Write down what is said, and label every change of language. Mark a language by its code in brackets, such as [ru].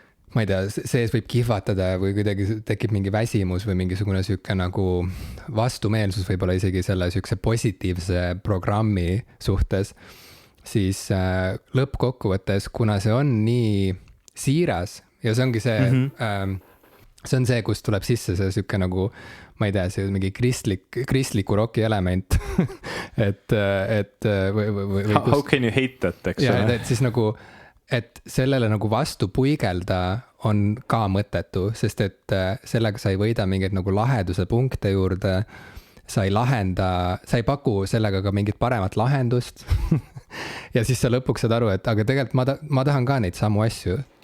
[et] ma ei tea, sees võib kihvatada või kuidagi tekib mingi väsimus või mingisugune süüke nagu vastumeelsus võib-olla isegi selle süükse positiivse programmi suhtes, siis lõppkokkuvõttes, kuna see on nii siiras, ja see ongi see, see on see, kus tuleb sisse see süüke nagu, ma ei tea, see mingi kristliku roki element. [en] How can you hate that, [et] eks ole? Et siis nagu, et sellele nagu vastu puigelda on ka mõttetu, sest et sellega sa ei võida mingeid nagu laheduse punkte juurde, sa ei paku sellega ka mingit paremat lahendust. Ja siis sa lõpuks saad aru, et aga tegelikult ma tahan ka neid samu asju.